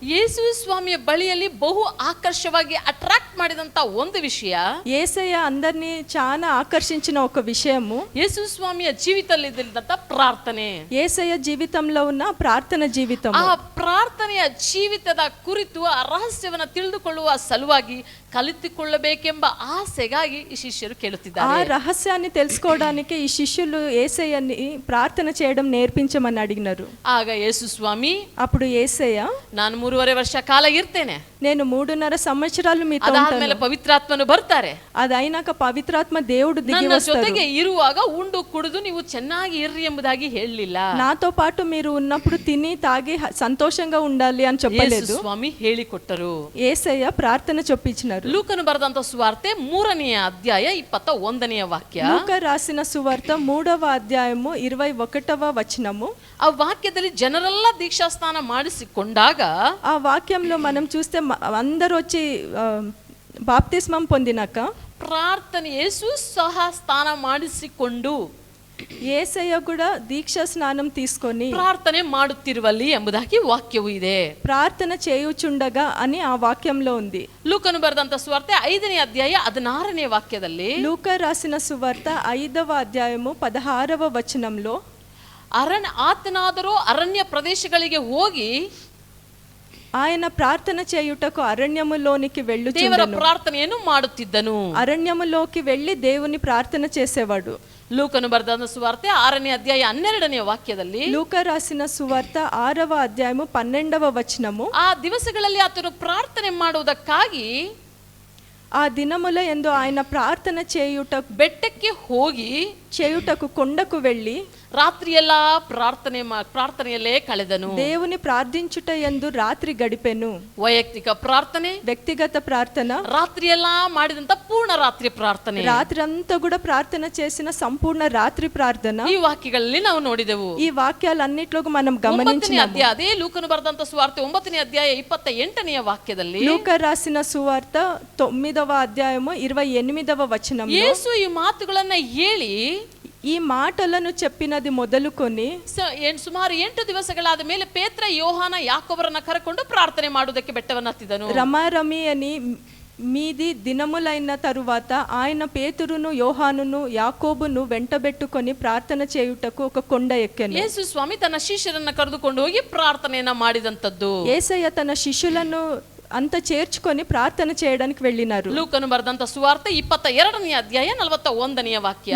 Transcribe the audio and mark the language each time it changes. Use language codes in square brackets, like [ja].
[kn] ಯೇಸು ಸ್ವಾಮಿಯ ಬಳಿಯಲ್ಲಿ ಬಹು ಆಕರ್ಷವಾಗಿ ಅಟ್ರಾಕ್ಟ್ ಮಾಡಿದಂತ ಒಂದು ವಿಷಯ, [te] యేసయ్య అందరినీ చాలా ఆకర్షించిన ఒక విషయము [kn] ಯೇಸು ಸ್ವಾಮಿಯ ಜೀವಿತದಲ್ಲಿ ಇದ್ದಂತ ಪ್ರಾರ್ಥನೆ. [te] యేసయ్య జీవితంలో ఉన్న ప్రార్థన జీవితం. [kn] ಆ ಪ್ರಾರ್ಥನೆಯ ಜೀವಿತದ ಕುರಿತು ಆ ರಹಸ್ಯವನ್ನ ತಿಳಿದುಕೊಳ್ಳುವ ಸಲುವಾಗಿ ಕಲಿತುಕೊಳ್ಳಬೇಕೆಂಬ ಆಸೆಗಾಗಿ ಈ ಶಿಷ್ಯರು [te] ఆ [kn] ಕೇಳುತ್ತಿದ್ದಾರೆ. [te] రహస్యాన్ని తెలుసుకోవడానికి ఈ శిష్యులు యేసయ్యని ప్రార్థన చేయడం నేర్పించమని అడిగినారు. [kn] ಆಗ ಯೇಸು ಸ್ವಾಮಿ, [te] అప్పుడు యేసయ్య, [kn] ನಾನು 3.5 ವರ್ಷ ಕಾಲ ಇರ್ತೇನೆ, [te] నేను 3.5 ಸಂವತ್ಸರಾలు మీతో [kn] ಅದಾದ್ಮೇಲೆ [te] ఉంటాను. [kn] ಪವಿತ್ರಾತ್ಮನು ಬರ್ತಾರೆ. [te] ಅದೈನಾಕ ಪವಿತ್ರಾತ್ಮ దేవుడు దిగి [kn] ನನ್ನ [te] వస్తారు. [kn] ಜೊತೆಗೆ ಇರುವಾಗ ಉಂಡು ಕುಡಿದು ನೀವು ಚೆನ್ನಾಗಿ ಇರ್ರಿ ಎಂಬುದಾಗಿ ಹೇಳಲಿಲ್ಲ. [te] నాతో పాటు మీరు ఉన్నప్పుడు తిని తాగి సంతోషంగా ఉండాలి అని చెప్పలేదు. [kn] ಯೇಸು ಸ್ವಾಮಿ ಹೇಳಿಕೊಟ್ಟರು. [te] యేసయ్య ప్రార్థన చొప్పించినారు. [kn] ಲೂಕನು ಬರೆದಂತ ಸುವಾರ್ತೆ 3ನೇ ಅಧ್ಯಾಯ 21ನೇ ವಾಕ್ಯ. [te] లూకా రాసిన సువార్త 3వ అధ్యాయము 21వ వచనము. [kn] ಆ ವಾಕ್ಯದಲ್ಲಿ ಜನರೆಲ್ಲ ದೀಕ್ಷಾಸ್ನಾನ ಮಾಡಿಸಿಕೊಂಡಾಗ [te] ఆ వాక్యంలో మనం చూస్తే అందరూ వచ్చి బాప్తిస్మం పొందినాక [kn] ಪ್ರಾರ್ಥನೆ ಯೇಸು ಸಹ ಸ್ನಾನ ಮಾಡಿಸಿಕೊಂಡು [te] యేసయ్య కూడా దీక్షా స్నానం తీసుకొని [kn] ಪ್ರಾರ್ಥನೆ ಮಾಡುತ್ತಿರುವಲ್ಲಿ ಎಂಬುದಾಗಿ ವಾಕ್ಯವು ಇದೆ. [te] ప్రార్థన చేయుచుండగా అని ఆ వాక్యంలో ఉంది. [kn] ಲೂಕನು ಬರೆದಂತ ಸುವಾರ್ತೆ 5ನೇ ಅಧ್ಯಾಯ 16ನೇ ವಾಕ್ಯದಲ್ಲಿ [te] లూకా రాసిన సువార్త 5వ అధ్యాయము 16వ వచనంలో [kn] ಆತನಾದರೂ ಅರಣ್ಯ ಪ್ರದೇಶಗಳಿಗೆ ಹೋಗಿ [te] ఆయన ప్రార్థన చేయుటకు అరణ్యములోనికి [kn] ದೇವರ [te] వెళ్ళుచుండెను. [kn] ಪ್ರಾರ್ಥನೆಯನ್ನು ಮಾಡುತ್ತಿದ್ದನು. [te] అరణ్యములోకి వెళ్ళి దేవుని ప్రార్థన చేసేవాడు. [kn] ಲೂಕನು ಬರೆದ ಸುವಾರ್ತೆ 6ನೇ ಅಧ್ಯಾಯ 12ನೇ ವಾಕ್ಯದಲ್ಲಿ [te] లూకా రాసిన సువార్త 6వ అధ్యాయము 12వ వచనము. [kn] ಆ ದಿವಸಗಳಲ್ಲಿ ಆತನು ಪ್ರಾರ್ಥನೆ ಮಾಡುವುದಕ್ಕಾಗಿ [te] ఆ దినముల యందు ఆయన ప్రార్థన చేయుటకు [kn] ಬೆಟ್ಟಕ್ಕೆ ಹೋಗಿ [te] కొండకు వెళ్ళి [kn] ರಾತ್ರಿಯೆಲ್ಲ ಪ್ರಾರ್ಥನೆಯಲ್ಲೇ ಕಳೆದನು. [te] దేవుని ప్రార్థించుట యందు రాత్రి గడిపెను. [kn] ವೈಯಕ್ತಿಕ ಪ್ರಾರ್ಥನೆ, [te] వ్యక్తిగత ప్రార్థన, [kn] ರಾತ್ರಿಯೆಲ್ಲ ಮಾಡಿದಂತ ಪೂರ್ಣ ರಾತ್ರಿ ಪ್ರಾರ್ಥನೆ, [te] రాత్రి అంతా కూడా ప్రార్థన చేసిన సంపూర్ణ రాత్రి ప్రార్థన [kn] ಈ ವಾಕ್ಯಗಳಲ್ಲಿ ನಾವು ನೋಡಿದೆವು. [te] ఈ వాక్యాలన్నిట్లో మనం [kn] 9ನೇ [te] గమనించినాము. [kn] ಅಧ್ಯಾಯ ಅದೇ ಲೂಕನು ಬರೆದಂತ ಸುವಾರ್ತೆ 9ನೇ ಅಧ್ಯಾಯ 28ನೇ ವಾಕ್ಯದಲ್ಲಿ [te] లూకా రాసిన సువార్త 9వ అధ్యాయము 28వ వచనంలో [kn] ಯೇಸು ಈ ಮಾತುಗಳನ್ನ ಹೇಳಿ [te] ఈ మాటలను చెప్పినది మొదలుకొని [kn] ಸುಮಾರು 8 ದಿವಸಗಳಾದ ಮೇಲೆ ಪೇತ್ರ, ಯೋಹಾನ, ಯಾಕೋಬರನ್ನ ಕರೆಕೊಂಡು ಪ್ರಾರ್ಥನೆ ಮಾಡುವುದಕ್ಕೆ ಬೆಟ್ಟವನ್ನು ಹತ್ತಿದನು. [te] రమారమి అని మీది దినములైన తరువాత ఆయన పేతురును, యోహానును, యాకోబును వెంటబెట్టుకొని ప్రార్థన చేయుటకు ఒక కొండ ఎక్కెను. [kn] ಯೇಸು ಸ್ವಾಮಿ ತನ್ನ ಶಿಷ್ಯರನ್ನ ಕರೆದುಕೊಂಡು ಹೋಗಿ ಪ್ರಾರ್ಥನೆಯನ್ನ ಮಾಡಿದಂತದ್ದು. [te] యేసయ్య తన శిష్యులను అంత చేర్చుకొని ప్రార్థన చేయడానికి వెళ్ళినారు. [kn] ಲೂಕನು ಬರೆದಂತ ಸುವಾರ್ತೆ 22ನೇ ಅಧ್ಯಾಯ 41ನೇ ವಾಕ್ಯ.